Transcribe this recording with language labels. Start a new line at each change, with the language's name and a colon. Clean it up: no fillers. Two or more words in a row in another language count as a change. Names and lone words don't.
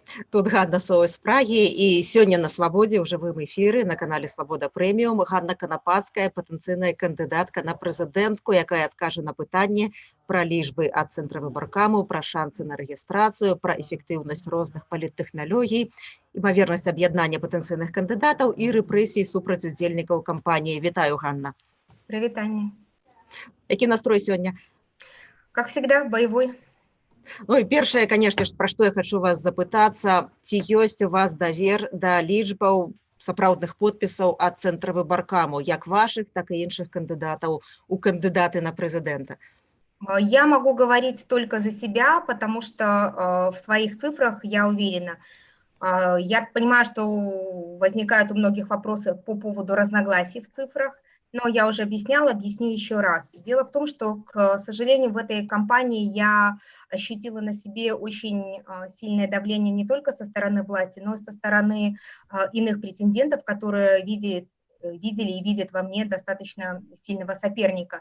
Belarusian: Тут Ганна Соус з Прагі, і сёння на свабодзе ў жывым эфіры на канале Свабода Прэміум Ганна Канапацкая, патэнцыйная кандыдатка на прэзідэнтку, якая адкажа на пытанне пра лічбы ад цэнтра выбаркамаў, пра шанцы на рэгістрацыю, пра эфектыўнасць розных паліттэхналогій, імавернасць аб'яднання патэнцыйных кандыдатаў і рэпрэсій супраць удзельнікаў кампаніі. Вітаю, Ганна.
Russian: Привитание.
Belarusian: Які настрой сёння?
Russian: Как всегда, боевой.
Belarusian: Ну і першае, канешне ж, пра што я хачу вас запытацца, ці ёсць у вас давер да лічбаў сапраўдных подпісаў ад цэнтра выбаркамаў, як вашых, так і іншых кандыдатаў у кандыдаты на прэзідэнта?
Russian: Я могу говорить только за себя, потому что в своих цифрах я уверена. Я понимаю, что возникают у многих вопросы по поводу разногласий в цифрах, но я уже объясняла, объясню еще раз. Дело в том, что, к сожалению, в этой кампании я ощутила на себе очень сильное давление не только со стороны власти, но и со стороны иных претендентов, которые видели и видят во мне достаточно сильного соперника.